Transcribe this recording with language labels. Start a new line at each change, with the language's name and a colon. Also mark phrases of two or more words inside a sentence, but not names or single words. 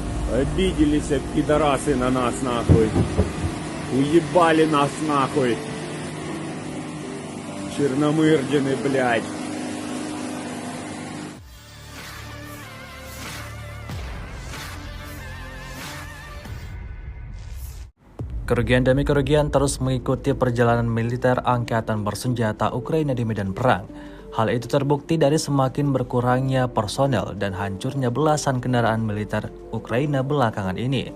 Russian: Обиделись пидорасы на нас нахуй. Уебали нас нахуй. Черномырдины, блядь.
Indonesian: Kerugian demi kerugian terus mengikuti perjalanan militer angkatan bersenjata Ukraina di medan perang. Hal itu terbukti dari semakin berkurangnya personel dan hancurnya belasan kendaraan militer Ukraina belakangan ini.